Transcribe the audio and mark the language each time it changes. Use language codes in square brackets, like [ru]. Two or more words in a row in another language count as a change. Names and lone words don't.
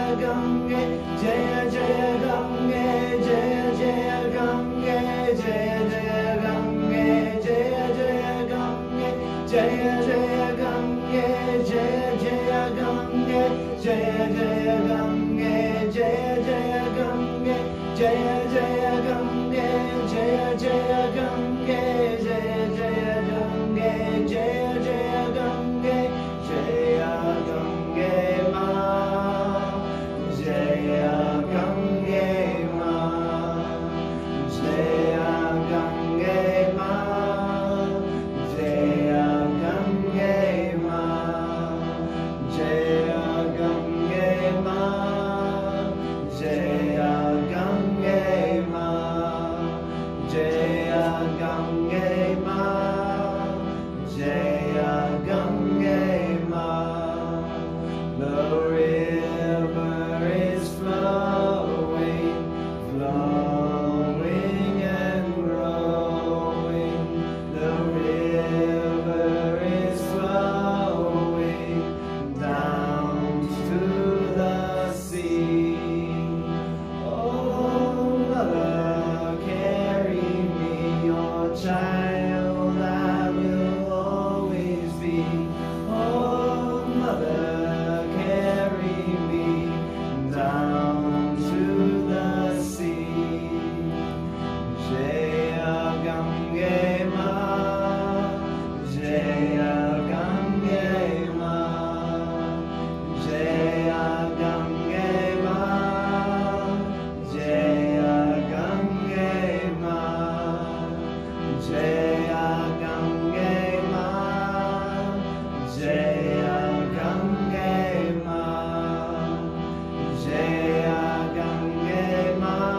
[hi] Gange, जय जय गंगे, जय जय गंगे, जय जय गंगे, जय जय गंगे, जय जय गंगे, जय जय गंगे, जय जय गंगे, जय जय गंगे, जय जय गंगे, जय जय गंगे, जय जय गंगे, जय जय गंगे, जय गंगे माँ, जय गंगे माँ, जय गंगे माँ, जय गंगे माँ, जय गंगे माँ, जय गंगे माँ, जय गंगे माँ, जय गंगे माँ. [en] The river is flowing, flowing and growing. The river is flowing down to the sea. Oh, mother, carry me, your child I will always be. Oh, mother, carry me down to the sea. [hi] जय गंगे माँ, जय गंगे माँ, जय गंगे माँ, जय गंगे माँ, जय गंगे माँ, जय गंगे माँ, जय गंगे माँ,